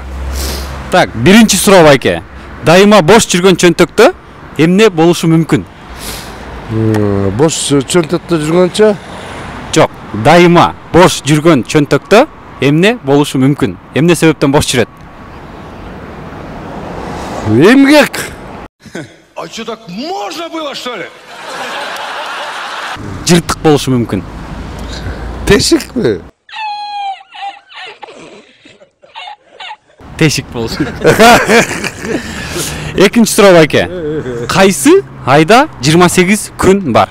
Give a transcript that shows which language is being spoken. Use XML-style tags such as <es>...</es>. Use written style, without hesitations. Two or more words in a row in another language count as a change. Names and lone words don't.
<ky>Так, биринчи суроо байке. Дайыма бош жүргөн чөнтөктө эмне болушу мүмкүн? Бош чөнтөктө жүргөнчө? Жок, дайыма бош жүргөн чөнтөктө эмне болушу мүмкүн? Эмне себептен бош жүрөт? Эмгек.</ky> <ru>А что, так можно было, что ли?</ru> <ky>Жыртык болушу мүмкүн. Тешикпи? Тешик болушу. Экинчи суроо байке. Кайсы айда 28 күн бар?</ky>